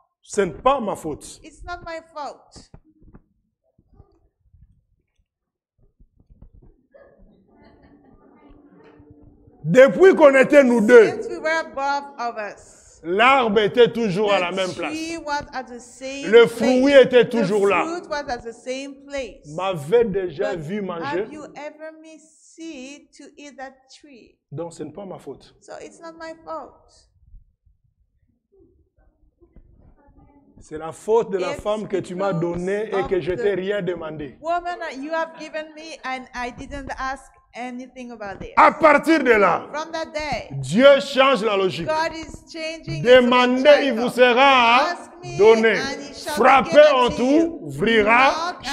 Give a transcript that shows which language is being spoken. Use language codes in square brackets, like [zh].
[fr] ce n'est pas ma faute. [en] it's not my fault. [fr] Depuis qu'on était nous deux, [en] Since we were both of us, [fr] l'arbre était toujours à la [en] the [fr] même place. [en] tree was at the same [fr] Le [en] place. [fr] fruit était toujours [en] the [fr] là. [en] fruit was at the same place. [fr] M'avait déjà [en] But [fr] vu manger, [en] have you ever missed it to eat that tree? [fr] donc ce n'est pas ma faute. [en] So it's not my fault. [fr] C'est la faute de la [en] It's [fr] femme que tu m'as donnée et [en] because [fr] que je [en] of [fr] t'ai [en] the [fr] rien demandé. [en] Woman that you have given me and I didn't ask anything about it. [fr] À partir de là, [en] From that day, [fr] Dieu change la logique. [en] God is changing. [fr] Demandez, il vous sera [en] Ask me, [fr] donné. [en] and it shall be [fr] Frappez, [en] given [fr] on [en] to you. [fr] t'ouvrira. [en] Knock, and it